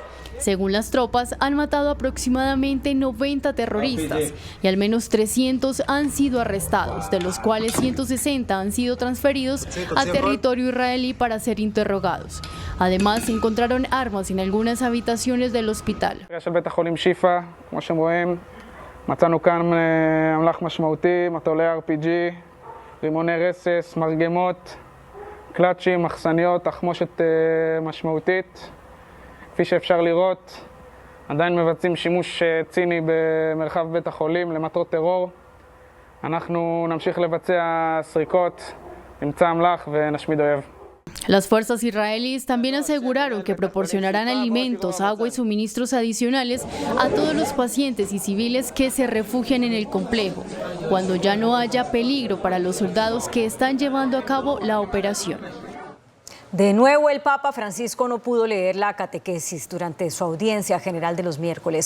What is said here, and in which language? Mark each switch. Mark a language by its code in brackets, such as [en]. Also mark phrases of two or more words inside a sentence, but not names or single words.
[es] Según las tropas, han matado aproximadamente 90 terroristas y al menos 300 han sido arrestados, de los cuales 160 han sido transferidos a territorio israelí para ser interrogados. Además, encontraron armas en algunas habitaciones del hospital. [he] מצאנו כאן אמל"ח משמעותי, מטולי RPG, רימוני רסס, מרגמות, קלאצ'ים, מחסניות, תחמושת משמעותית. כפי שאפשר לראות, עדיין מבצעים שימוש ציני במרחב בית החולים למטרות טרור. אנחנו נמשיך לבצע סריקות, נמצא אמל"ח ונשמיד אויב. [es] Las fuerzas israelíes también aseguraron que proporcionarán alimentos, agua y suministros adicionales a todos los pacientes y civiles que se refugian en el complejo, cuando ya no haya peligro para los soldados que están llevando a cabo la operación. De nuevo, el Papa Francisco no pudo leer la catequesis durante su audiencia general de los miércoles.